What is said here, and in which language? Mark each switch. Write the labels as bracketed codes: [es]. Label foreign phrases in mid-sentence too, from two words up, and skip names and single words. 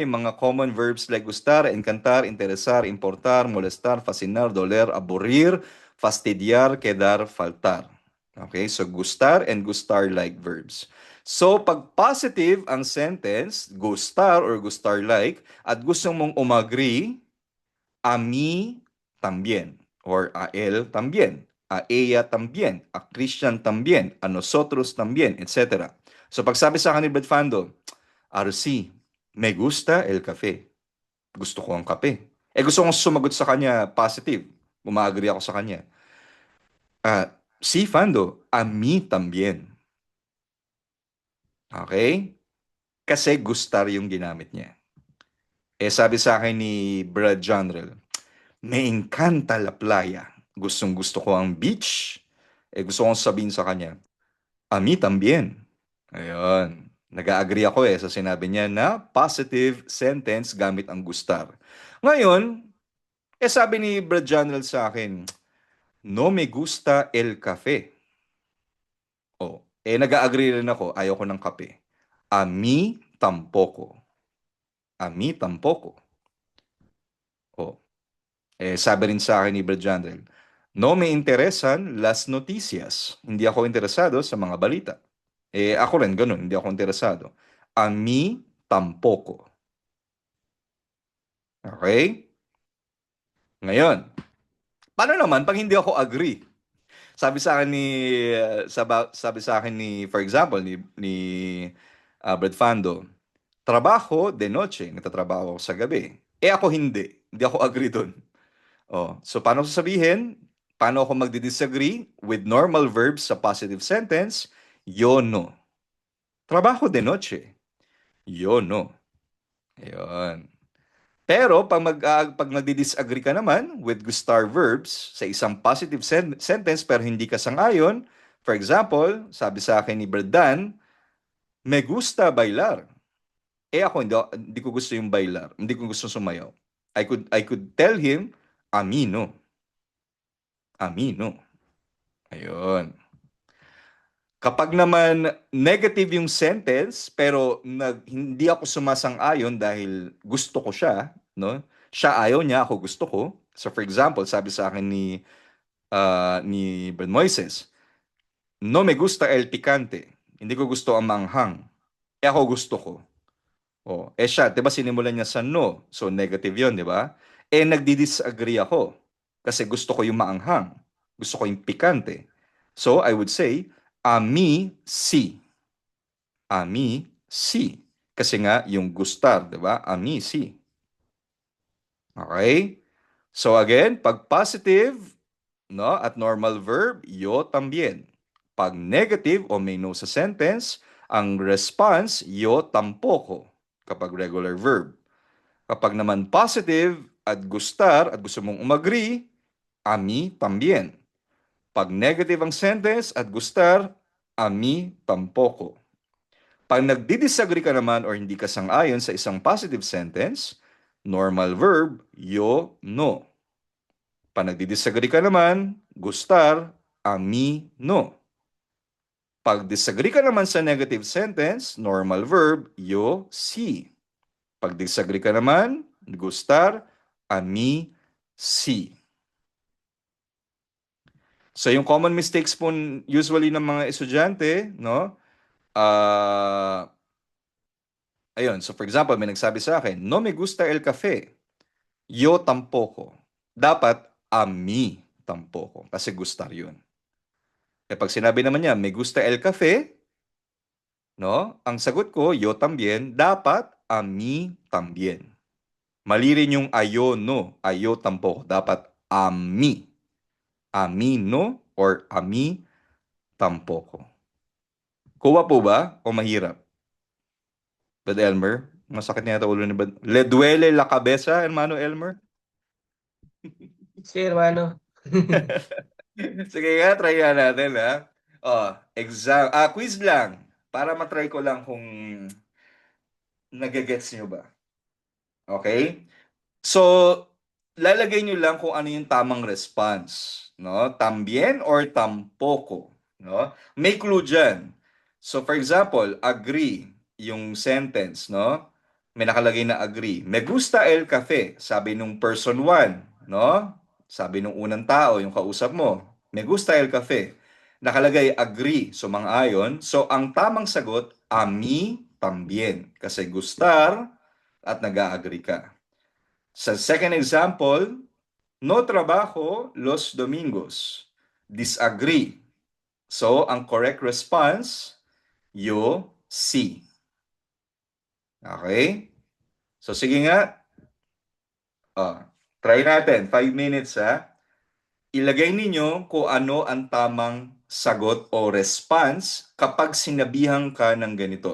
[tl] Yung mga [en] common verbs like [es] gustar, encantar, interesar, importar, molestar, fascinar, doler, aburrir, fastidiar, quedar, faltar. [tl] Okay? [en] So gustar and gustar-like verbs. [tl] So pag positive ang sentence, gustar or gustar-like, at gusto mong umagree, [es] a mí también, or a él también, a ella también, a Christian también, a nosotros también, etc. [tl] So pag sabi sa akin ni Brad Fando, RC, [es] me gusta el café. [tl] Gusto ko ang kape. Gusto kong sumagot sa kanya positive. Umaagree ako sa kanya. [es] Sí, Fando, a mí también. Okay? [tl] Kasi gustar yung ginamit niya. Sabi sa akin ni Brad Jonrel, [es] me encanta la playa. [tl] Gustong-gusto ko ang beach. Gusto kong sabihin sa kanya, [es] a mí también. [tl] Ayun. Nag-agree ako sa sinabi niya na positive sentence gamit ang gustar. Ngayon, sabi ni Brad Janel sa akin, [es] no me gusta el café. [tl] Nag-agree rin ako, ayaw ko ng kape. [es] A mí tampoco. A mí tampoco. [tl] Sabi rin sa akin ni Brad Janel, [es] no me interesan las noticias. [tl] Hindi ako interesado sa mga balita. Ako rin, ganun. Hindi ako interesado. [es] A mí tampoco. [tl] Okay? Ngayon, paano naman pag hindi ako agree? Sabi sa akin ni, for example, ni Brad Fando, [es] trabajo de noche. [tl] Nagtatrabaho ako sa gabi. Ako hindi. Hindi ako agree dun. So paano sasabihin? Paano ako magdi-disagree [en] with normal verbs [tl] sa [en] positive sentence? [es] Yo no. Trabajo de noche. Yo no. [tl] Ayun. Pero pag nagdi-disagree ka naman with gustar verbs sa isang positive sentence pero hindi ka sang-ayon, for example, sabi sa akin ni Berdan, [es] me gusta bailar. [tl] Ako hindi ko gusto yung bailar. Hindi ko gusto sumayaw. [en] I could tell him, [es] a mí no. A mí no. [tl] Ayun. Kapag naman negative yung sentence, pero hindi ako sumasang-ayon dahil gusto ko siya, no? Siya ayaw niya, ako gusto ko. So for example, sabi sa akin ni Brad Moises, [es] no me gusta el picante. [tl] Hindi ko gusto ang manghang. Ako gusto ko. Siya, 'di ba sinimulan niya sa no. So negative 'yon, 'di ba? Nagdi-disagree ako kasi gusto ko yung maanghang. Gusto ko yung pikante. [en] So I would say, [es] a mí sí. A mí sí. [tl] Kasi nga yung gustar, 'di ba? [es] A mí sí. [tl] Okay? So again, pag positive, no, at [en] normal verb, [es] yo también. [tl] Pag negative o may no sa sentence, ang response, [es] yo tampoco, [tl] kapag [en] regular verb. [tl] Kapag naman positive at gustar at gusto mong umagree, [es] a mí también. [tl] Pag negative ang sentence at gustar, [es] a mí tampoco. [tl] Pag nagdi-disagree ka naman or hindi ka sang-ayon sa isang [en] positive sentence, normal verb, [es] yo no. [tl] Pag nagdi-disagree ka naman, [es] gustar, a mí no. [tl] Pag disagree ka naman sa [en] negative sentence, normal verb, [es] yo sí. [tl] Pag disagree ka naman, [es] gustar, a mí sí. [tl] So yung [en] common mistakes [tl] po usually ng mga estudyante, no? Ayun, so for example, may nagsabi sa akin, [es] no me gusta el café. Yo tampoco. Dapat a mí tampoco. [tl] Kasi gustar yun. Pag sinabi naman niya, [es] me gusta el café, no? [tl] Ang sagot ko, [es] yo también. Dapat a mí también. [tl] Mali rin yung [es] ayo no. Ayo tampoco. Dapat a mí. A mí no or a mí tampoco. [tl] Kuha po ba o mahirap? Bad Elmer? Masakit niya ito ulo ni Bad. [es] Le duele la cabeza, hermano Elmer? Sí, hermano. [tl] Sige nga, try nga natin, ha? Quiz lang. Para matry ko lang kung nagagets nyo ba. Okay? So, lalagay nyo lang kung ano yung tamang response. [es] No? Tambien or tampoko. No? [tl] May clue dyan. So, for example, agree yung sentence. No? May nakalagay na agree. [es] Me gusta el café. [tl] Sabi nung person 1. No? Sabi nung unang tao, yung kausap mo. [es] Me gusta el café. [tl] Nakalagay agree. So, mang-ayon. So, ang tamang sagot, [es] a mí también. [tl] Kasi gustar at nag-agree ka. Sa [en] second example, [es] no trabajo los domingos. [tl] Disagree. So, ang [en] correct response, [es] yo sí. [tl] Okay? So, sige nga. Try natin. 5 minutes, ha? Ilagay ninyo kung ano ang tamang sagot o response kapag sinabihan ka ng ganito.